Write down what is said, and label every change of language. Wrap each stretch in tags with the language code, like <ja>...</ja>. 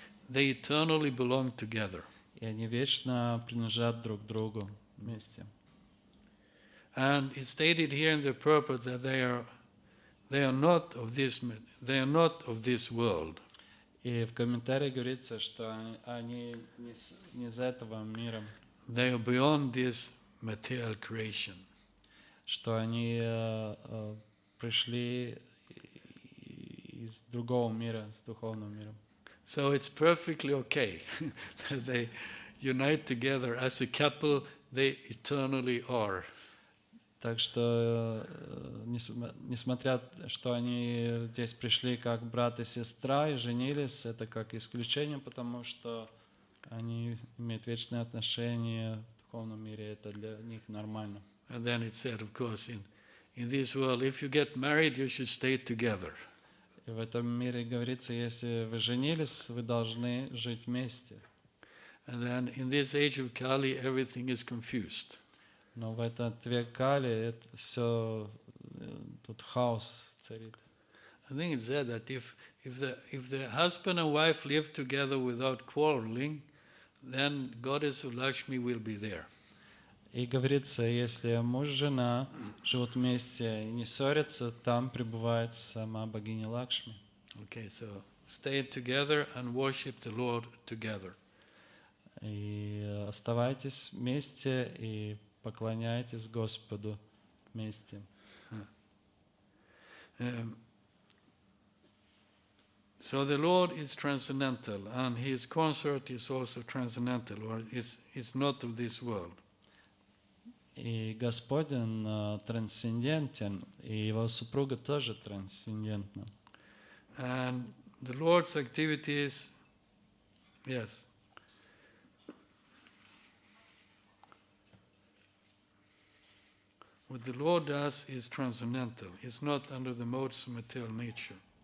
<en>They eternally belong together.</en> <ru>и они вечно принадлежат друг другу вместе.</ru> <en>And it's stated here in the purport that they are not of this world.</en> <ru>И в комментарии говорится, что они не из этого мира,</ru> <en>They are beyond this material creation.</en> <ru>что они пришли из другого мира, с духовного мира.</ru> <en>So it's perfectly okay that they unite together as a couple. They eternally are.</en> <ru>Так что, несмотря, что они здесь пришли как брат и сестра и женились, это как исключение, потому что они имеют вечные отношения в духовном мире, это для них нормально.</ru> <en>And then it said, of course, in this world, if you get married, you should stay together.</en> <ru>И в этом мире говорится, если вы женились, вы должны жить вместе.</ru> <en>And then in this age of Kali, everything is confused.</en> <ru>Но в этот век Кали это все, тут хаос царит.</ru> <en>I think it said that if the husband and wife live together without quarreling, then Goddess of Lakshmi will be there.</en> <ru>И говорится, если муж и жена живут вместе и не ссорятся, там пребывает сама богиня Лакшми.</ru> <en>Okay, so stay together and worship the Lord together.</en> <ru>И оставайтесь вместе и поклоняйтесь Господу вместе.</ru> <en>So the Lord is transcendental, and his consort is also transcendental, or is not of this world.</en> <ru>И Господь, Он трансцендентен, и Его супруга тоже трансцендентна.</ru> <en>And the Lord's activities, yes. What the Lord does is transcendental. It's not under the modes of material nature.</en>